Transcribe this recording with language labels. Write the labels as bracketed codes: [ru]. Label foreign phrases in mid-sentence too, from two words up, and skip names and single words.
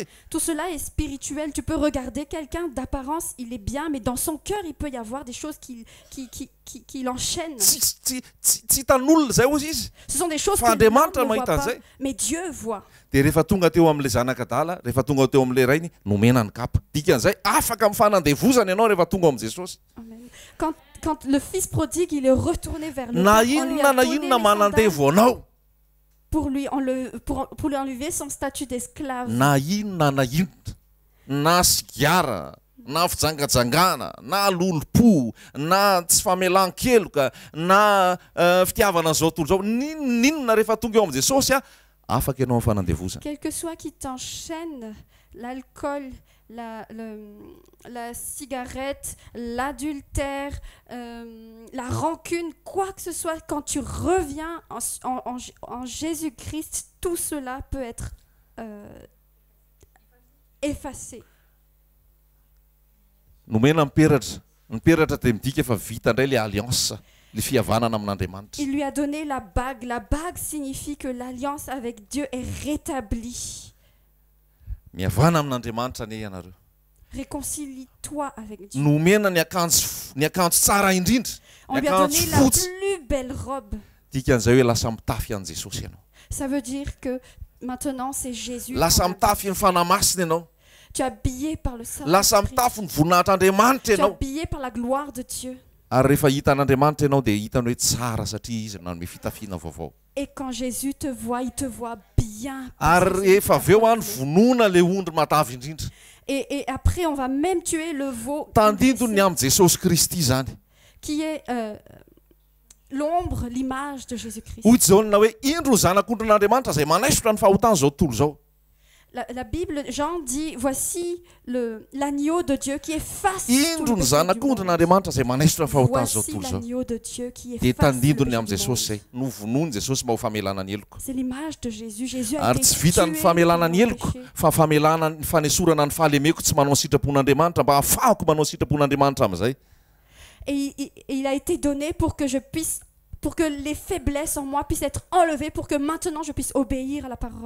[fr] Tout cela est spirituel. Tu peux regarder quelqu'un d'apparence, il est bien, mais dans son cœur, il peut y avoir des choses qui l'enchaînent. [mg] tsy hitan'olona zay ozy izy [fr] Ce sont des choses [mg] fa [fr] que l'homme [mg] Andriamanitra [fr] ne voit [mg] mahita [fr] pas, [mg] an'izay [fr] mais Dieu voit. [mg] de rehefa tonga teo amin'le zanak'adala rehefa tonga teo amin'le rainy nomena ny kapa dikan'izay afaka mifanandevozana ianao rehefa tonga amin'i Jesosy Amen. [fr] Quand le fils prodigue, il est retourné vers le [mg] na [fr] Père, on lui [mg] inona [fr] a [mg] na [fr] donné [mg] inona [fr] les [mg] manandevo anao [fr] pour lui enlever son statut d'esclave. [mg] na inona na inona na sigara na fijangajangana na lolopo na tsy famelan-keloka na fitiavana zao tontolo zao ninona rehefa tonga eo amin'i Jesosy afaka ianao mifanandevozana. [fr] Quel que soit qui t'enchaîne, l'alcool, la cigarette, l'adultère, la rancune, quoi que ce soit, quand tu reviens en Jésus-Christ, tout cela peut être effacé. [mg] Nomena miperatra dia midika efa vita indray le alliance le fihavanana amin'Andriamanitra. [fr] Il lui a donné la bague. La bague signifie que l'alliance avec Dieu est rétablie. [mg] Mihavana amin'Andriamanitra ane ianareo. [fr] Réconcilie-toi avec Dieu. [mg] Nomena ny akanjo tsara indrindra. [fr] On lui a donné la plus belle robe. [mg] Dikan'izay hoe lasa mitafy an' Jesosy ianao. [fr] Ça veut dire que maintenant c'est Jésus. [mg] Lasa mitafy ny fanamasina ianao. [fr] Tu es habillé par le Saint-Esprit. [mg] Lasa mitafy ny voninahitran'Andriamanitra [fr] Tu es [mg] ianao. [fr] habillé par la gloire de Dieu. [mg] Ary rehefa hitan'Andriamanitra ianao dia hitany hoe tsara satria izy nanome fitafiana vaovao. [fr] Et quand Jésus te voit, il te voit bien. [mg] Ary efa avy eo any vonoina le ondry matavy indrindra. [fr] Et après, on va même tuer le veau [mg] Tandindony amin'ny Jesosy Kristy zany. [fr] qui est l'ombre, l'image de Jésus-Christ. [mg] Hoy zao na hoe indro ny zanak'ondron'Andriamanitra izay manaisotra ny fahotana zao tontolo zao. [fr] la Bible, Jean dit, voici l'agneau de Dieu qui efface tout [mg] indro [fr] le [mg] ny [fr] péché du [mg] zanak'ondrin'andriamanitra zay manesitra ny fahotana zao [fr] Voici [mg] tontolo zao. [fr] l'agneau de Dieu qui [mg] Dia [fr] efface le [mg] tandindony [fr] péché [mg] amin'i [fr] du [mg] Jesosy [fr] monde. [mg] zay novonoiny Jesosy mba ho famelana ny eloko. [fr] C'est l'image de Jésus. Jésus a [mg] Ary [fr] été [mg] tsy vitany [fr] tué [mg] famelana [fr] pour [mg] ny [fr] nos [mg] eloko [fr] péchés. [mg] fa famelana ny fanesorana ny fahalemeko tsy manao ny sitrapon'Andriamanitra mba ahafahako manao ny sitrapon'Andriamanitra amin'izay. [fr] Et il a été donné pour que les faiblesses en moi puissent être enlevées, pour que maintenant je puisse obéir à la parole